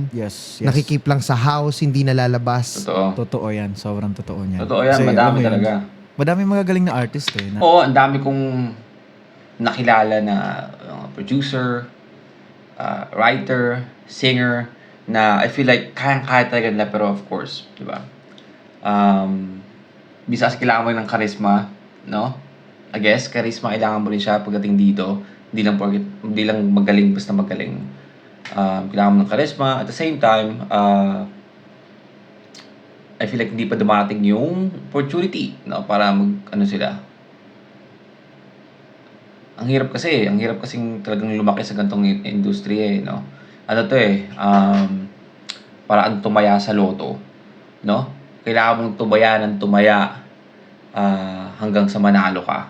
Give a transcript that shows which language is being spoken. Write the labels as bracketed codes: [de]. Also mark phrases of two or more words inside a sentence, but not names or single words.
[en] Yes. [tl] nakikip lang sa house, hindi nalalabas. Totoo. Totoo yan. Sobrang totoo niyan. Totoo yan. Kasi, Madami alam mo yun, talaga. Madami magagaling na artist eh. Oo, ang dami kong nakilala na producer, writer, singer, na [en] I feel like [tl] kayang-kaya talaga nila, pero [en] of course, [tl] di ba? Bisa kasi kailangan mo ng charisma, no? [en] I guess, [tl] charisma kailangan mo rin siya pagdating dito. Hindi lang magaling, basta magaling. Kailangan mo ng charisma. [en] At the same time, I feel like [tl] hindi pa dumating yung opportunity, no? Para sila. Ang hirap kasing talagang lumaki sa ganitong industry no? Parang tumaya sa loto, no? Kailangan mong tumaya hanggang sa manalo ka.